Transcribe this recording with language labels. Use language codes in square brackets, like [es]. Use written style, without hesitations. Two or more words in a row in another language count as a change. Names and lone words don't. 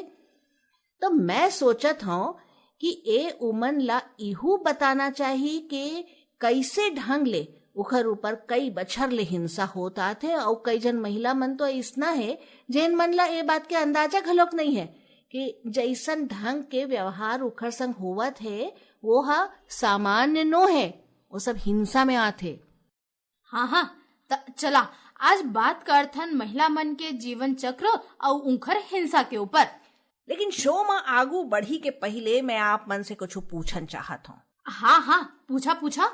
[hne] तो मैं सोचत हूँ कि ए उमन ला इहू बताना चाहिए कि कैसे ढंग ले उखर ऊपर कई बछर ले हिंसा होता थे और कई जन महिला मन तो इसना है जेन मन ला ए बात के अंदाजा घलोक नहीं है कि जैसन ढंग के व्यवहार उखर संग होवत है वो सामान्य नो है, वो सब हिंसा में आते। हाँ, चला आज बात करथन महिला मन के जीवन चक्र और उनकर हिंसा के ऊपर। लेकिन शो में आगू बढ़ी के पहले मैं आप मन से कुछ पूछन चाहत हूँ। हाँ, पूछा।